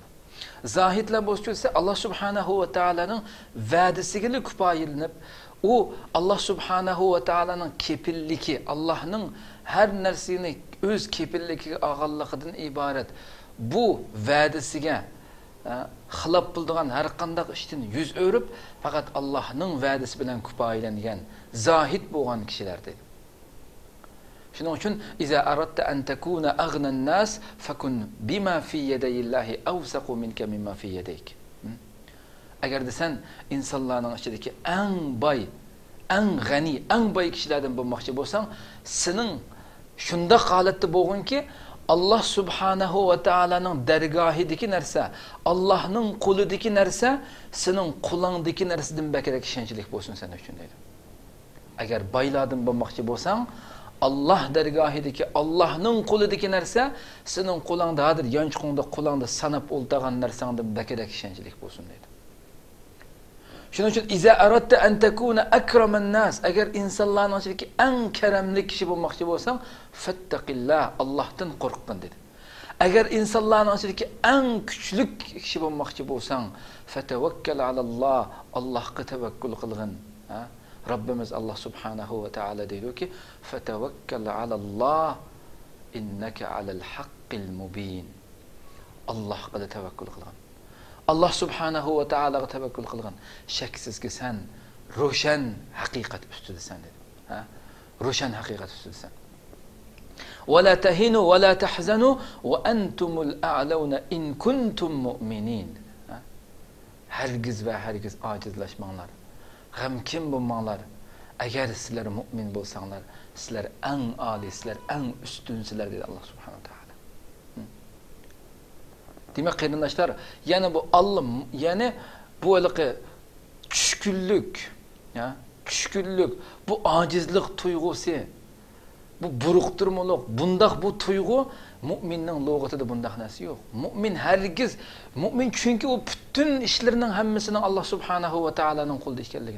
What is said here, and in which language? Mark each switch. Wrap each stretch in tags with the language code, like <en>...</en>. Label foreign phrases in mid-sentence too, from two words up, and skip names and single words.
<uz>Zahidlar bo'lsa,</uz> <ar>الله سبحانه وتعالى</ar> <uz>va'dasiga kifoyalanib, u</uz> <ar>الله سبحانه وتعالى</ar> <uz>kepilligi, Allohning har narsani o'z kepilligiga olganligidan iborat bu va'dasiga xilop bo'lgan har qanday ishdan yuz o'rib, faqat Allohning va'dasi bilan kifoyalangan zahid bo'lgan kishilar dedi. Shuning uchun</uz> <ar>إذا أردت أن تكون أغنى الناس فكن بما في يدي الله أوثق منك مما في يديك.</ar> <uz>Agar desan insonlarning ichidagi eng boy, eng g'ani, eng boy kishilardan bo'lmoqchi bo'lsang, sening shunda holatda bo'lgunki</uz> <ar>الله سبحانه وتعالى</ar> <uz>dargohidagi narsa, Allohning qo'lidagi narsa sening qo'lingdagi narsadan bakrak ishonchlik bo'lsin sen uchun deydi. Agar boylardan bo'lmoqchi bo'lsang, Allah dargohidagi Allohning qo'lidagi narsa sening qo'lingda hozir yonchiqingda qo'lingda sanab o'ltagan narsangdan bakrak ishonchlik bo'lsin deydi. Shuning uchun</uz> <ar>إذا أردت أن تكون أكرم الناس,</ar> <uz>agar insonlarning ichidagi eng karamli kishi bo'lmoqchi bo'lsang, fattaqillah, Allohdan qo'rqgin dedi. Agar insonlarning ichidagi eng kuchli kishi bo'lmoqchi bo'lsang,</uz> <ar>فتوكل على الله,</ar> <uz>Allohga tavakkul qilgin.</uz> <ar>Rabbimiz الله سبحانه وتعالى deydi-ki, فتوكل على الله إنك على الحق المبين.</ar> <uz>Allohga tavakkul qilgin.</uz> <ar>الله سبحانه وتعالى</ar> <uz>tavakkul qilgan. Shaksizki sen ro'shan haqiqat ustidasan dedi. Ro'shan haqiqat ustidasan.</uz> <ar>ولا تهنوا ولا تحزنوا وأنتم الأعلون إن كنتم مؤمنين.</ar> <uz>Hargiz va hargiz ojizlashmanglar. G'amkin bo'lmanglar. Agar sizlar mu'min bo'lsanglar, sizlar eng oliy, sizlar eng ustunsizlar dedi</uz> <ar>الله سبحانه وتعالى.</ar> <uz>Demek qarindoshlar, yani bu Allah, yani bu iliqi tushkunlik, tushkunlik, bu ajizlik tuyg'usi, bu buruqtirmoq, bundaq bu tuyg'u mu'minning lug'atida bundaq narsa yo'q. Mu'min hargiz, mu'min chunki u butun ishlarining hammasini</uz> <ar>الله سبحانه وتعالى</ar> <uz>qo'lida ekanligini.</uz>